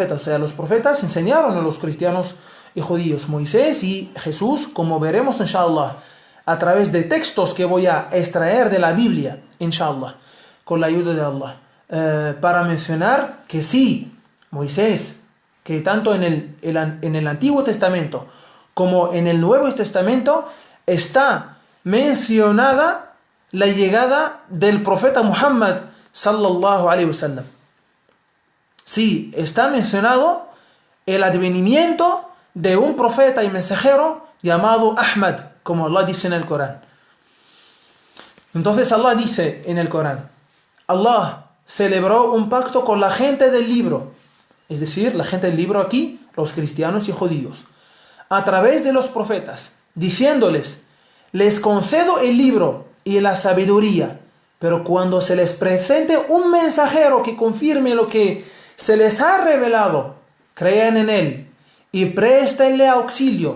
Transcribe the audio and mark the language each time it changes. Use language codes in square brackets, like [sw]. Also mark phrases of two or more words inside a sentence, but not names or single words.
[es] O sea, los profetas enseñaron a los cristianos y judíos, Moisés y Jesús, como veremos, inshallah, a través de textos que voy a extraer de la Biblia, inshallah, con la ayuda de Allah, para mencionar que sí, Moisés, que tanto en el Antiguo Testamento como en el Nuevo Testamento está mencionada la llegada del profeta Muhammad [ar] صلى الله عليه وسلم. [es] Sí, está mencionado el advenimiento de un profeta y mensajero llamado Ahmad, como Allah dice en el Corán. Entonces Allah dice en el Corán: Allah celebró un pacto con la gente del libro, es decir, la gente del libro aquí, los cristianos y judíos, a través de los profetas, diciéndoles: les concedo el libro y la sabiduría, pero cuando se les presente un mensajero que confirme lo que se les ha revelado, crean en él y préstenle auxilio.